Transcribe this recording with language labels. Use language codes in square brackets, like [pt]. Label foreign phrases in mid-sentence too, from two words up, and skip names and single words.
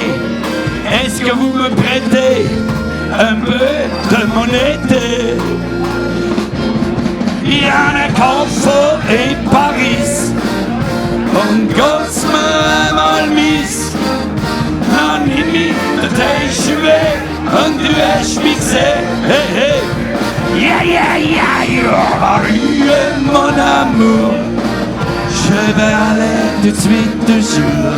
[fr] Est-ce que vous me prêtez un peu de monnaie? Il y a [de] einen Koffer in Paris und geht's mir einmal mies. Dann nimm ich den TGV und du hast mich gesehen. Hey, hey. Yeah, yeah, yeah, yeah, [fr] Paris est mon amour. Je vais aller tout de suite toujours.